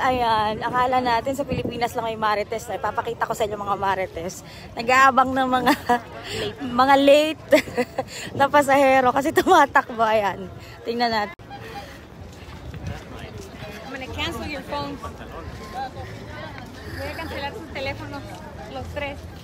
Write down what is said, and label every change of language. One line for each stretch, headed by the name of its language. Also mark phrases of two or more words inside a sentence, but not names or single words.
Filipino: Ayan, akala natin sa Pilipinas lang may marites. Ipapakita ko sa inyo mga marites. Nag-aabang ng mga late na pasahero kasi tumatakbo. Ayan, tingnan natin.
English: I'm gonna cancel your phone.
Spanish: Voy a cancelar sus teléfonos, los tres.